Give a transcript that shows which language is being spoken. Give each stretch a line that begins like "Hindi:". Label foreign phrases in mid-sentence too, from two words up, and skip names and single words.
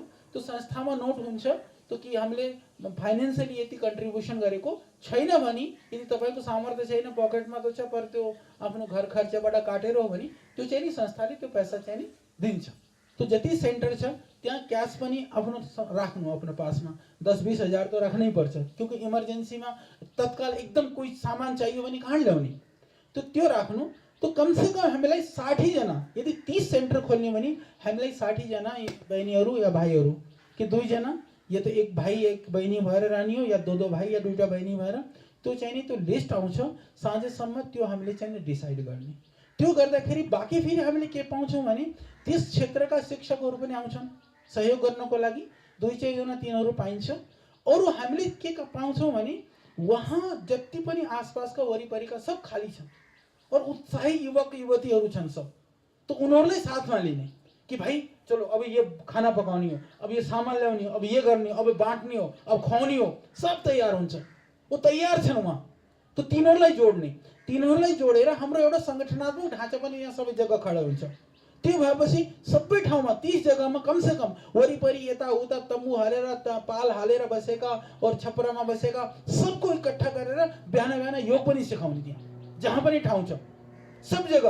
Nepali: त्यो संस्थामा नोट हुन्छ तो कि हामीले फाइनेन्शियली यति कन्ट्रिब्युसन गरेको छैन भने, यदि तपाईको सामर्थ्य छैन, पकेटमा तो छ पर त्यो आफ्नो घर खर्चबाट काटेर हो भने त्यो चाहिँ नि संस्थाले त्यो पैसा चाहिँ नि दिन्छ। तो जति सेन्टर छ त्यहाँ क्याश पनि आफ्नो राख्नु, आफ्नो पासमा 10-20 हजार तो राख्नै पर्छ, क्योंकि इमर्जेन्सीमा तत्काल एकदम कोही सामान चाहियो भने कहाँ ल्याउने, तो त्यो राख्नु। तो
Hindi: कम से कम
Nepali: हामीलाई 60 जना, यदि 30 सेन्टर खोल्ने भने हामीलाई 60 जना बहिनीहरू या भाइहरू कि 2 जना या तो एक भाई एक बहिनी भएर रहनी हो, या 2 भाई या 2 बहिनी भएर, त्यो चाहिँ नि त्यो लिस्ट आउँछ साँझसम्म, त्यो हामीले चाहिँ नि डिसाइड गर्ने। त्यो गर्दाखेरि बाँकी फेरि हामीले के पाउँछौँ भने त्यस क्षेत्रका शिक्षकहरू पनि आउँछन् सहयोग गर्नको लागि, 2-4 जना तिनीहरू पाइन्छ। अरू हामीले के पाउँछौँ भने वहाँ जति पनि आसपासका वरिपरिका सब खाली छन् और उत्साही युवक युवतीहरू छन् सब, तो उनीहरूलाई साथमा लिने कि
Hindi: भाई चलो अब ये
Nepali: खाना पकाउने हो, अब ये सामान ल्याउने हो, अब ये गर्ने हो, अब बाँट्ने हो, अब खुवाउने हो, सब तयार हुन्छ, वो तयार छन् वहाँ। तो तिनीहरूलाई जोडेर हाम्रो एउटा संगठनात्मक ढाँचा पनि यहाँ सबै जग्गा खडा हुन्छ। त्यो भएपछि सबै ठाउँमा 30 जग्गामा
Hindi: कम से कम
Nepali: वरिपरि यताउता तम्बु हालेर पाल हालेर बसेका और छपरामा बसेका सबको इकट्ठा गरेर बिहान योग पनि सिकाउने, त्यहाँ जहाँ पनि ठाउँ छ सब जगह।